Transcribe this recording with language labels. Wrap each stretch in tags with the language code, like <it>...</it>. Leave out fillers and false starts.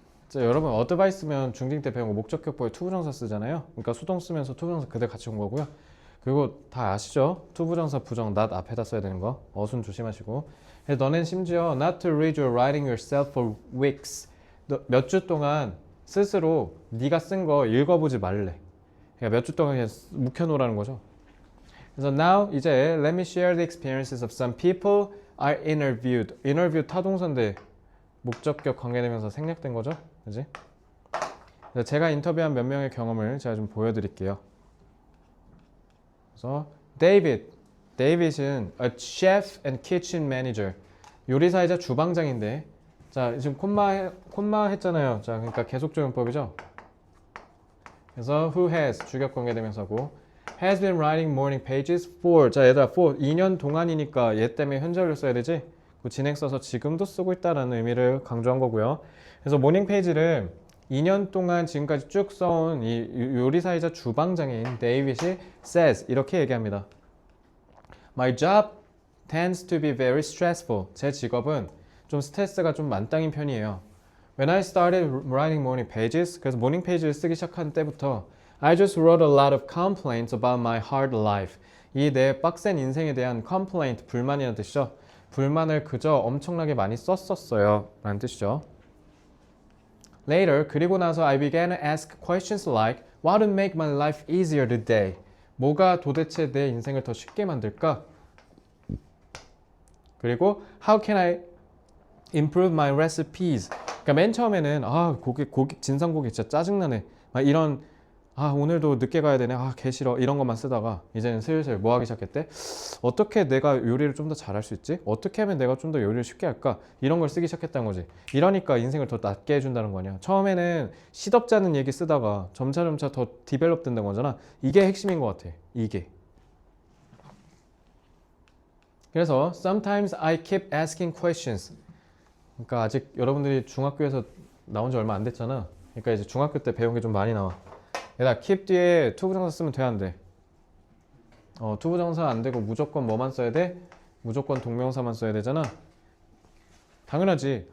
<ko>자, 여러분 advice면 중딩 때 배운 거 목적격보에 투부정사 쓰잖아요. 그러니까 수동 쓰면서 투부정사 그대로 같이 온 거고요. 그리고 다 아시죠? 투부정사 부정 not 앞에다 써야 되는 거. 어순 조심하시고. 너넨 심지어</ko> <en>not to read your writing yourself for weeks.</en> <ko>몇 주 동안 스스로 네가 쓴 거 읽어보지 말래. 그러니까 몇 주 동안 그냥 묵혀놓으라는 거죠. 그래서</ko> <en>now</en> <ko>이제</ko> <en>let me share the experiences of some people I interviewed.</en> <ko>interview 타동사인데 목적격 관계되면서 생략된 거죠. 그지? 제가 인터뷰한 몇 명의 경험을 제가 좀 보여드릴게요. 그래서</ko> <en>David은 a chef and kitchen manager.</en> <ko>요리사이자 주방장인데 자, 지금 콤마 했잖아요. 자, 그러니까 계속적용법이죠. 그래서</ko> <en>who has</en> <ko>주격 관계되면서고</ko> <en>has been writing morning pages for.</en> <ko>자, 얘들아 for 2년 동안이니까 얘 때문에 현재를 써야 되지. 그 진행 써서 지금도 쓰고 있다라는 의미를 강조한 거고요. 그래서 모닝 페이지를 2년 동안 지금까지 쭉 써온 이 요리사이자 주방장인 데이빗이 says 이렇게 얘기합니다.</ko> <en>My job tends to be very stressful.</en> <ko>제 직업은 좀 스트레스가 좀 만땅인 편이에요.</ko> <en>When I started writing morning pages,</en> <ko>그래서 모닝 페이지를 쓰기 시작한 때부터</ko> <en>I just wrote a lot of complaints about my hard life.</en> <ko>이 내 빡센 인생에 대한 complaint, 불만이라는 뜻이죠. 불만을 그저 엄청나게 많이 썼었어요 라는 뜻이죠.</ko> <en>Later,</en> <ko>그리고 나서</ko> <en>I began to ask questions like What would make my life easier today?</en> <ko>뭐가 도대체 내 인생을 더 쉽게 만들까? 그리고</ko> <en>How can I improve my recipes?</en> <ko>그러니까 맨 처음에는 고기 진상고기 진짜 짜증나네 막 이런 오늘도 늦게 가야 되네 개 싫어 이런 것만 쓰다가 이제는 슬슬 뭐 하기 시작했대? 어떻게 내가 요리를 좀 더 잘할 수 있지? 어떻게 하면 내가 좀 더 요리를 쉽게 할까? 이런 걸 쓰기 시작했다는 거지. 이러니까 인생을 더 낫게 해준다는 거 아니야. 처음에는 시덥지 않은 얘기 쓰다가 점차점차 더 디벨롭 된다는 거잖아. 이게 핵심인 것 같아. 이게. 그래서</ko> <en>sometimes I keep asking questions.</en> <ko>그러니까 아직 여러분들이 중학교에서 나온 지 얼마 안 됐잖아. 그러니까 이제 중학교 때 배운 게 좀 많이 나와. 얘들아 keep 뒤에 투부정사 쓰면 돼 안 돼? 투부정사 안 되고 무조건 뭐만 써야 돼? 무조건 동명사만 써야 되잖아. 당연하지.</ko>